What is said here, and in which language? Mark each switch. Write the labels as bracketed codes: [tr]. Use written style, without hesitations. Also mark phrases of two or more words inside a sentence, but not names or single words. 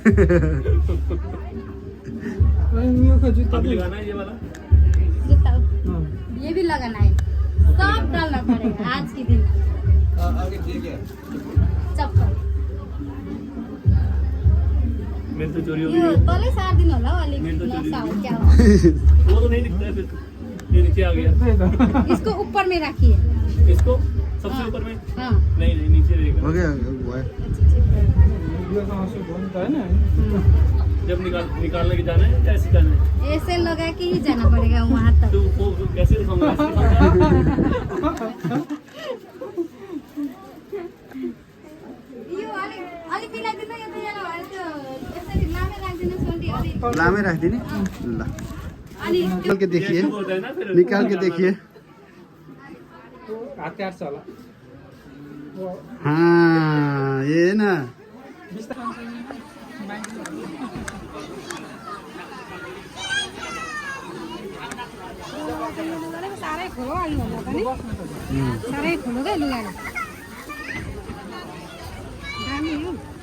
[hi] मियो का जूता अभी भी लगाना है ये वाला [ne] जुत्ता [hi] हाँ। ये भी लगाना है सब डालना पड़ेगा आज के दिन चप्पल मेरे तो चोरी हो [ne] यो [hi] गई [ne] तलै सार्दिनु होला हौ अलिक मेरो त नसा हो क्या हो [hi] वो तो नहीं दिखता है फिर ये नीचे आ गया इसको ऊपर में रखिए इसको सबसे ऊपर में हाँ नहीं नहीं नीचे रहेगा हो गया वीडियो कहाँ से बनता है ना जब निकालने के जाना है या ऐसे जाना है ऐसे लगा के ही जाना पड़ेगा वहाँ तक तो वो कैसे दिखाऊंगा ऐसे दिखाऊंगा? [ne] यो अलिक मिलाइदिनु यो त यहाँ त्यो यसरी लामै राखिदिनुहोस् भने अलिक लामै राखिदिने ल अनि [hi] निकाल के देखिए ऐसे होता है ना फिर निकाल के देखिए [ne] हतियार छ होला [hi] हाँ ये ना [ne] साह्रै ठुलो आउनु होला पनि साह्रै ठुलो क्या लुगा दामी हो